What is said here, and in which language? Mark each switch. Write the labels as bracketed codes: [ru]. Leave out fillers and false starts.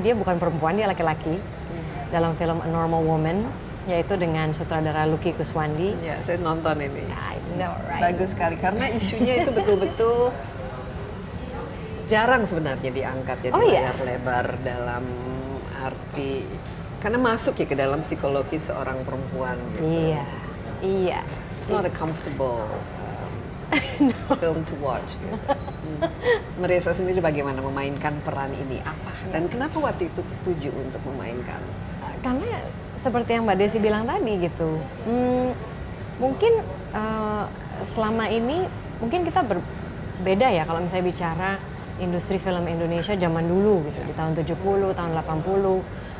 [id] Dia bukan perempuan, dia laki-laki. Dalam film A Normal Woman, yaitu dengan sutradara Lucky Kuswandi. Ya, saya nonton ini. [en] I know, right? [id] Bagus sekali karena isunya itu betul-betul jarang sebenarnya diangkat jadi layar lebar dalam arti karena masuk ya ke dalam psikologi seorang perempuan gitu. Iya, iya. [en] It's not a comfortable film to watch. [id] Marissa sendiri bagaimana memainkan peran ini apa dan kenapa waktu itu setuju untuk memainkan? Karena seperti yang Mbak Desi bilang tadi gitu, mungkin selama ini mungkin kita berbeda ya kalau misalnya bicara industri film Indonesia zaman dulu gitu di tahun 70, tahun 80.